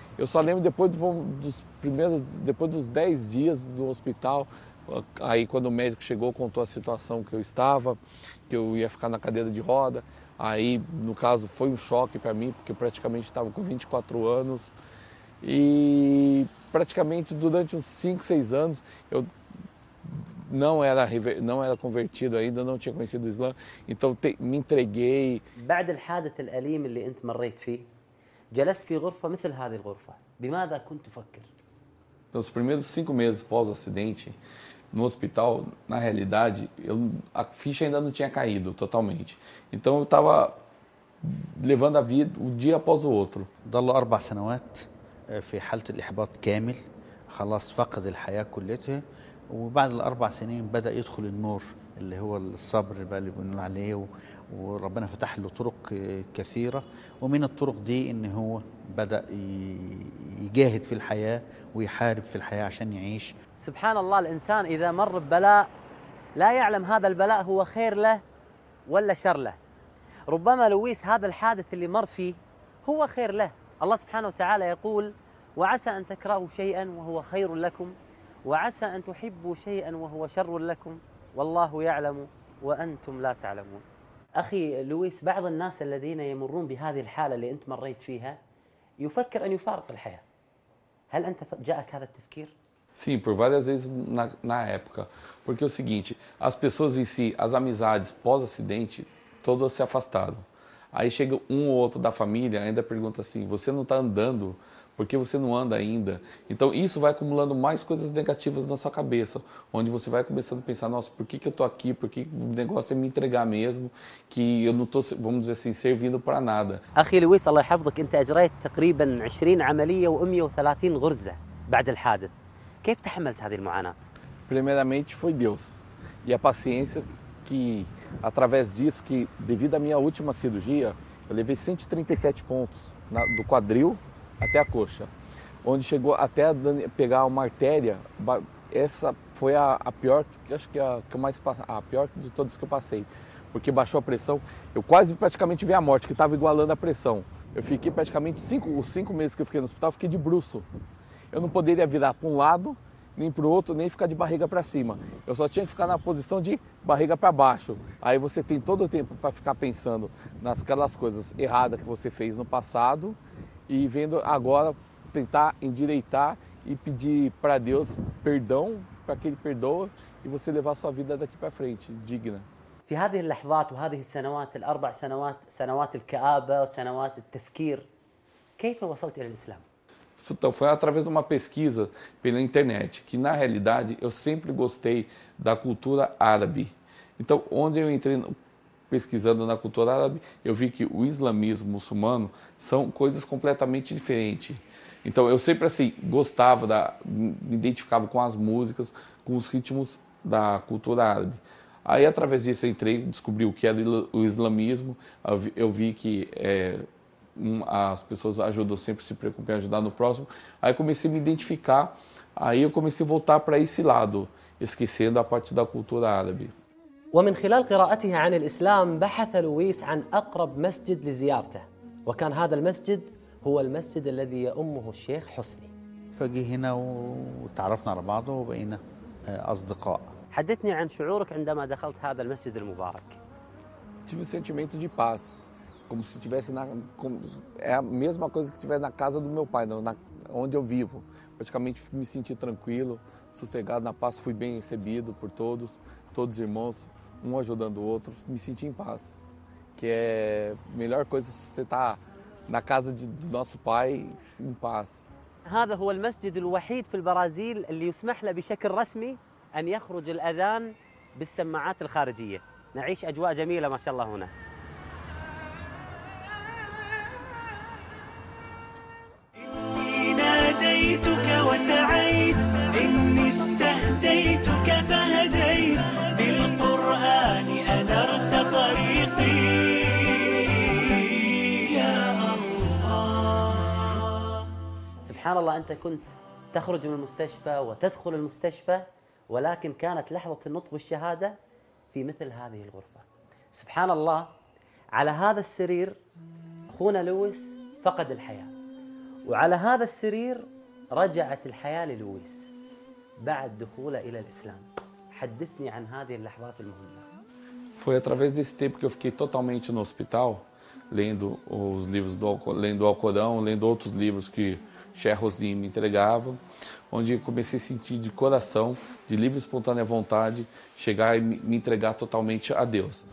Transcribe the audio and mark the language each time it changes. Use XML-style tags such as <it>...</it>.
<pt>Eu só lembro depois dos 10 dias do hospital, aí quando o médico chegou, contou a situação que eu estava, que eu ia ficar na cadeira de roda, aí no caso foi um choque para mim, porque eu praticamente estava com 24 anos, e praticamente durante uns 5, 6 anos, eu não era convertido ainda, não tinha conhecido o Islã, então me entreguei.</pt> <ar>بعد الحادث الأليم اللي أنت مريت فيه جلست في غرفة مثل هذه الغرفة بماذا كنت تفكر؟ Nos primeiros 5 meses pós acidente no hospital, na realidade, a ficha ainda não tinha caído totalmente, então eu estava levando a vida um dia após o outro. ضلوا 4 سنوات في حالة الإحباط كامل خلاص فقد الحياة كلها. وبعد الأربع سنين بدأ يدخل النور اللي هو الصبر اللي بنقول عليه وربنا فتح له طرق كثيرة ومن الطرق دي إن هو بدأ يجاهد في الحياة ويحارب في الحياة عشان يعيش. سبحان الله الإنسان إذا مر ببلاء لا يعلم هذا البلاء هو خير له ولا شر له. ربما لويس هذا الحادث اللي مر فيه هو خير له. الله سبحانه وتعالى يقول وعسى أن تكرهوا شيئا وهو خير لكم وعسى أن تحبوا شيئا وهو شر لكم والله يعلم وأنتم لا تعلمون. أخي لويس بعض الناس الذين يمرون بهذه الحالة اللي أنت مريت فيها يفكر أن يفارق الحياة. هل أنت جاءك هذا التفكير؟</ar> <pt>Sim, por várias vezes na época. Porque é o seguinte, as pessoas em si, as amizades pós-acidente, todas se afastaram. Aí chega um ou outro da família ainda pergunta assim, você não está andando porque você não anda ainda. Então isso vai acumulando mais coisas negativas na sua cabeça, onde você vai começando a pensar, nossa, por que, que eu estou aqui? Por que, que o negócio é me entregar mesmo? Que eu não estou, vamos dizer assim, servindo para nada.</pt> <ar>أخي لويس الله يحفظك أنت أجريت تقريبا 20 عملية و 130 غرزة بعد الحادث. كيف تحملت هذه المعاناة؟</ar> <pt>Primeiramente foi Deus e a paciência que através disso, que devido à minha última cirurgia, eu levei 137 pontos do quadril até a coxa, onde chegou até pegar uma artéria. Essa foi a pior, acho que a pior de todas que eu passei, porque baixou a pressão. Eu quase praticamente vi a morte, que estava igualando a pressão. Eu fiquei praticamente os cinco meses que eu fiquei no hospital, eu fiquei de bruço. Eu não poderia virar para um lado, nem para o outro, nem ficar de barriga para cima. Eu só tinha que ficar na posição de barriga para baixo. Aí você tem todo o tempo para ficar pensando naquelas coisas erradas que você fez no passado e vendo agora tentar endireitar e pedir para Deus perdão, para que Ele perdoe e você levar sua vida daqui para frente, digna.</pt> <ar>في هذه اللحظات وهذه السنوات الأربع سنوات سنوات الكآبة وسنوات التفكير كيف وصلت إلى الإسلام؟</ar> <pt>Então, foi através de uma pesquisa pela internet, que na realidade eu sempre gostei da cultura árabe. Então, onde eu entrei pesquisando na cultura árabe, eu vi que o islamismo muçulmano são coisas completamente diferentes. Então, eu sempre assim, gostava, me identificava com as músicas, com os ritmos da cultura árabe. Aí, através disso, eu entrei, descobri o que era o islamismo, eu vi que as pessoas ajudam sempre, se preocupam em ajudar no próximo. Aí comecei a me identificar, aí eu comecei a voltar para esse lado, esquecendo a parte da cultura árabe.</pt> <ar>ومن خلال قراءته عن الإسلام بحث لويس عن أقرب مسجد لزيارته وكان هذا المسجد هو المسجد الذي يأمه الشيخ حسني. فجي هنا وتعرفنا على بعضه وبقينا أصدقاء. حدثني عن شعورك عندما دخلت هذا المسجد المبارك.</ar> <pt>Tive sentimento de paz. Como se estivesse na. É a mesma coisa que estivesse na casa do meu pai, onde eu vivo. Praticamente me senti tranquilo, sossegado, na paz, fui bem recebido por todos os irmãos, um ajudando o outro. Me senti em paz. Que é a melhor coisa se você estar na casa do nosso pai, em paz.</pt> <ar>هذا هو المسجد الوحيد في البرازيل اللي يسمح له بشكل رسمي أن يخرج الأذان بالسماعات الخارجية. نعيش أجواء جميلة ما شاء الله هنا. ناديتك وسعيت إني استهديتك فهديت بالقرآن أنرت طريقي يا الله. سبحان الله, أنت كنت تخرج من المستشفى وتدخل المستشفى ولكن كانت لحظة النطق بالشهادة في مثل هذه الغرفة. سبحان الله, على هذا السرير أخونا لويس فقد الحياة, وعلى هذا السرير رجعت الحياة للويس بعد دخوله إلى الإسلام. حدثني عن هذه اللحظات المهمة.</ar> <pt>Foi através desse tempo que eu fiquei totalmente no hospital, lendo os livros lendo o Alcorão, lendo outros livros que Sheikh Hosni me entregava, onde eu comecei a sentir de coração, de livre e espontânea vontade, chegar e me entregar totalmente a Deus.</pt>